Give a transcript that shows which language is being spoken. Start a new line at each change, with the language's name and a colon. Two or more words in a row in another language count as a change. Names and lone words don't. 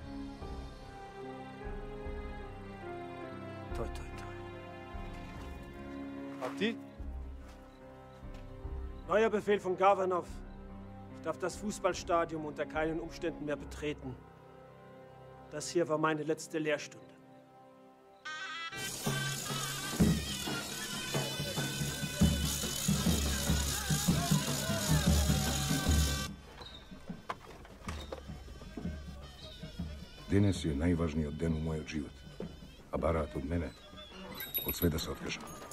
German: Toi, toi, toi. Partie? Neuer Befehl von Gavanov. Ich darf das Fußballstadion unter keinen Umständen mehr betreten. Das hier war meine letzte Lehrstunde.
Macedonian: Денес е најважниот ден у мојот живот. А бараат од мене, од све да се откажам.